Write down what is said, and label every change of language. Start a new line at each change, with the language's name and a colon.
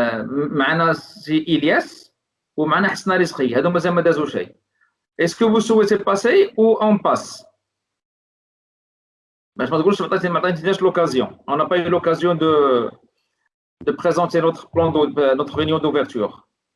Arabic: معنا سي إلياس ومعنا حسنا رزقي هذو مازال ما دازو شيء.
French: Est-ce que vous souhaitez passer ou on passe?
Arabic: باش ما تقولش ما عطيتنيش l'occasion.
French: On n'a pas eu l'occasion de présenter notre plan notre réunion d'ouverture.